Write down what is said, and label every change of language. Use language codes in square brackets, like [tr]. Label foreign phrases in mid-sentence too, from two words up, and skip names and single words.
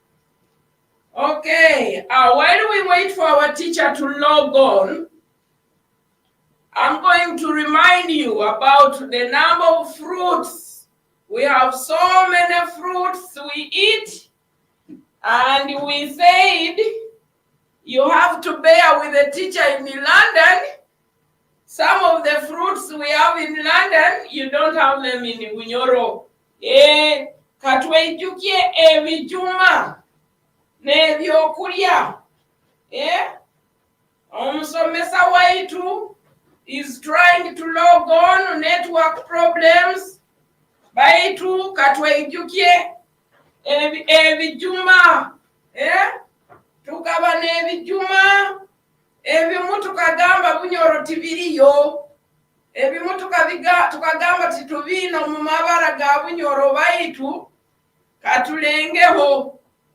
[en] Okay, while we wait for our teacher to log on, I'm going to remind you about the number of fruits. We have so many fruits we eat, and we said you have to bear with the teacher in London. Some of the fruits we have in London, you don't have them in Runyoro. [nyo] Katweijukie ebijuma nebyokulya. Omusomesa waitu [en] is trying to log on, network problems. [nyo] Baitu katweijukie ebijuma. Tukaba nebijuma. Ebimu tukagamba Bunyoro tibiriyo. Ebimu tukagamba titubino mu mabara ga Bunyoro baitu katulengeho.